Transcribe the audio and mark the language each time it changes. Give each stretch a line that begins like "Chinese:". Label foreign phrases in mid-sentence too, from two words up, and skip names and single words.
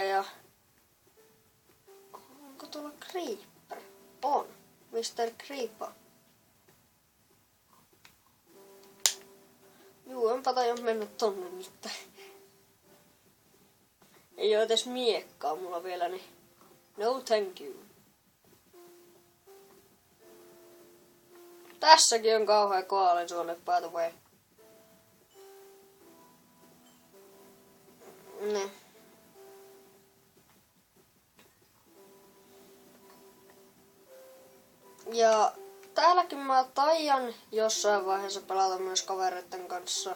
Finnish: Ja onko tuolla Creeper? On. Mr. Creeper. Juu, enpä tajua mennä tonne nyt. Ei oo edes miekkaa mulla vielä, niin
English: no thank you.
Finnish: Tässäkin on kauhea koalisuone,
English: by the way.
Finnish: Ne. Ja täälläkin mä taian jossain vaiheessa pelata myös kavereiden kanssa.